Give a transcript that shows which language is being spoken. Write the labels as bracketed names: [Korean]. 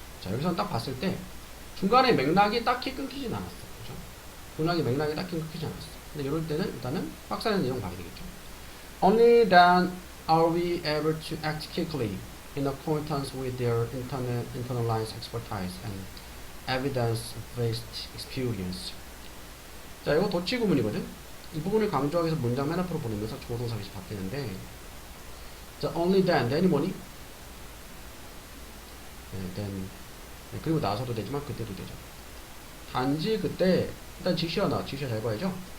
[Korean] 여기서는 딱 봤을 때 중간에 맥락이 딱히 끊기진 않았어. 그죠? 맥락이 딱히 끊기지 않았어. 근데 이럴 때는 일단은 박사의 내용 봐야 되겠죠. [English] Only then are we able to act quickly in accordance with their internalized expertise and evidence-based experience. [Korean] 자, 이거 도치 구문이거든. 이 부분을 강조하기 위해서 문장 맨 앞으로 보내면서 조동사 빛이 바뀌는데, 자, [English] only then [Korean] 이 뭐니? 네, then. 네, 그리고 나서도 되지만 그때도 되죠. 단지 그때 일단 지시어 잘 봐야죠.